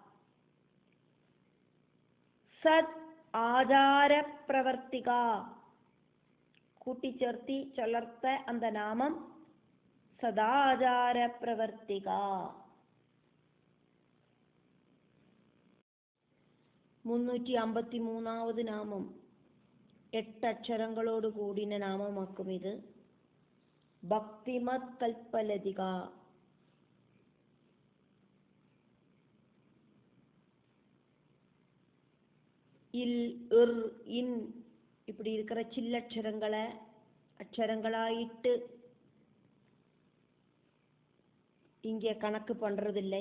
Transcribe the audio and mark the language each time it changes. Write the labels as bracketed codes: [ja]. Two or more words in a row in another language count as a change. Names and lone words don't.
[ta] சத் ஆச்சார பிரவர்த்திகா கூட்டி சேர்த்தி சொல்லர்த்த அந்த நாமம் சதாச்சார பிரவர்த்திகா. [ml] 353வது நாமம் 8 അക്ഷരങ്ങളോട് കൂടിയ നാമമാക്കും ഇത്. ഭക്തിമത് കൽപ്പലതിക. [ta] இல் இர் இன் இப்படி இருக்கிற சில்லட்சரங்களை அக்ஷரங்களாயிட்டு இங்கே கணக்கு பண்றதில்லை.